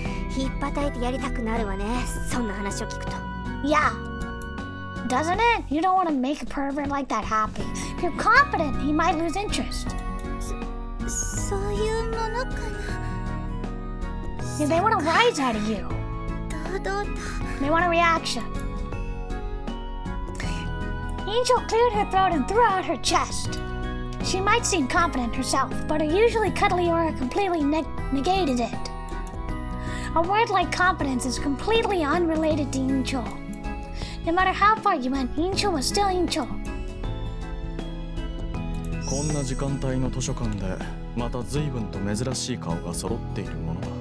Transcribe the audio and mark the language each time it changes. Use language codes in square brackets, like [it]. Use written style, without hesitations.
[ja] ひっぱたいてやりたくなるわね。そんな話を聞くと。 [en] Yeah. Doesn't it? You don't want to make a pervert like that happy. If you're confident, he might lose interest. [ja] そういうものかな。 [en] Yeah, they want a rise out of you. [ja] 堂々と。 [en] They want a reaction. Angel cleared her throat and threw out her chest. She might seem confident herself, but her usually cuddly aura completely negated it. A word like confidence is completely unrelated to Angel. No matter how far you went, Angel was still Angel. [ja] こんな時間帯の図書館でまた随分と珍しい顔が揃っているものだ。